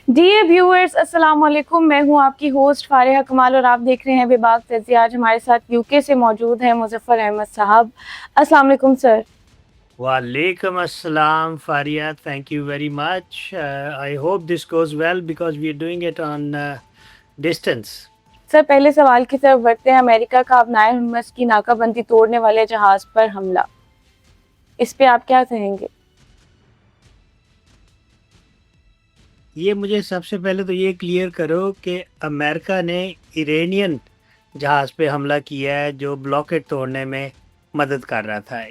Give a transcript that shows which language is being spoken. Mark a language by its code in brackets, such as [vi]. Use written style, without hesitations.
[ur] Dear viewers السلام علیکم، میں ہوں آپ کی ہوسٹ فارحہ کمال اور آپ دیکھ رہے ہیں بے باک تجزیہ۔ آج ہمارے ساتھ یوکے سے موجود ہیں مظفر احمد صاحب۔ السلام علیکم سر۔ [en] وعلیکم السلام Faria, thank you very much. I hope this goes well because we are doing it on distance. [ur] سر پہلے سوال کی طرف بڑھتے ہیں۔ امریکہ کا ابنائے ہرمز کی ناکہ بندی توڑنے والے جہاز پر حملہ، اس پہ آپ کیا کہیں گے؟ یہ مجھے سب سے پہلے تو یہ کلیئر کرو کہ امریکہ نے ایرانین جہاز پہ حملہ کیا ہے جو بلاکٹ توڑنے میں مدد کر رہا تھا.